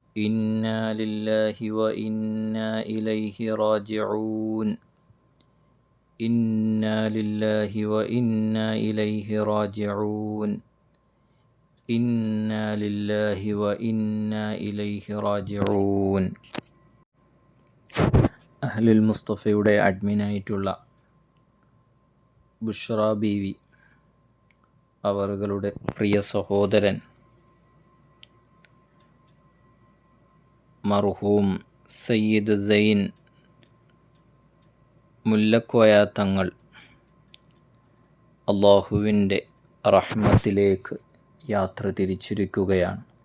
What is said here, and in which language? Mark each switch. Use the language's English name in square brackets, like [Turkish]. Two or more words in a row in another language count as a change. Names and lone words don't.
[Arabic] إنا لله وإنا إليه راجعون إنا لله وإنا إليه راجعون إنا لله وإنا إليه راجعون. [Malayalam] അഹ്ലുൽ മുസ്തഫയുടെ അഡ്മിനായിട്ടുള്ള ബുഷ്റ ബീവി അവരുടെ പ്രിയ സഹോദരൻ മർഹൂം സയ്യിദ് സൈൻ മുല്ലക്കോയ തങ്ങൾ അള്ളാഹുവിൻ്റെ റഹ്മത്തിലേക്ക് യാത്ര തിരിച്ചിരിക്കുകയാണ്.